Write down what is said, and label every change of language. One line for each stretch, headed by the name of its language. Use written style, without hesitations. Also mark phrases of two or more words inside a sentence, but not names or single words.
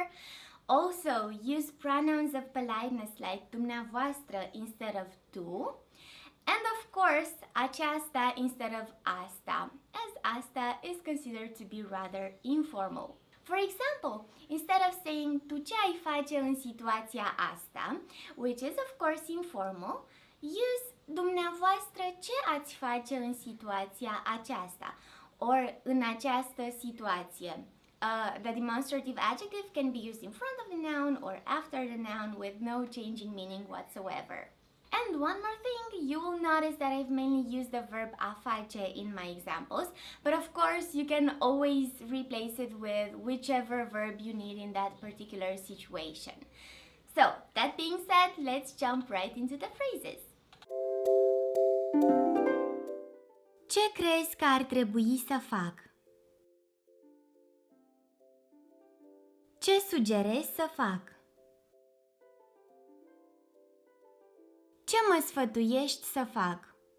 English: Also, use pronouns of politeness like dumneavoastră instead of tu. And of course, aceasta instead of asta, as asta is considered to be rather informal. For example, instead of saying
Romanian: tu ce ai face în situația asta,
English: which is of course informal, use
Romanian: dumneavoastră ce ați face în situația aceasta or în această situație.
English: The demonstrative adjective can be used in front of the noun or after the noun with no changing meaning whatsoever. And one more thing, you will notice that I've mainly used the verb
Romanian: a face
English: in my examples, but of course you can always replace it with whichever verb you need in that particular situation. So, that being said, let's jump right into the phrases.
Romanian: Ce crezi că ar trebui să fac? Ce sugerezi să fac? Ce mă sfătuiești să fac?